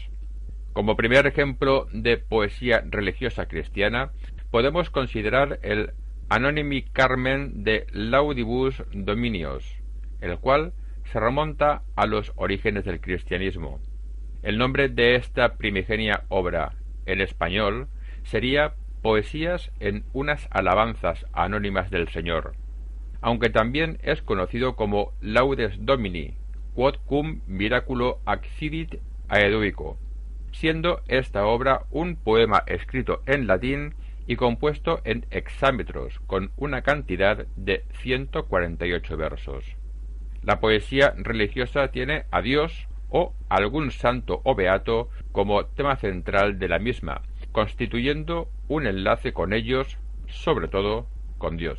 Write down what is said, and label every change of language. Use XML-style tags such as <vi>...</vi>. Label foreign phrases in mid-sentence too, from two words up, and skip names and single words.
<es>Como primer ejemplo de poesía religiosa cristiana, podemos considerar el Anonymi Carmen de Laudibus Dominios, el cual se remonta a los orígenes del cristianismo. El nombre de esta primigenia obra en español sería Poesías en unas alabanzas anónimas del Señor, aunque también es conocido como Laudes Domini, quod cum miraculo accidit aeduico, siendo esta obra un poema escrito en latín y compuesto en hexámetros, con una cantidad de 148 versos. La poesía religiosa tiene a Dios o algún santo o beato como tema central de la misma, constituyendo un enlace con ellos, sobre todo con Dios.</es>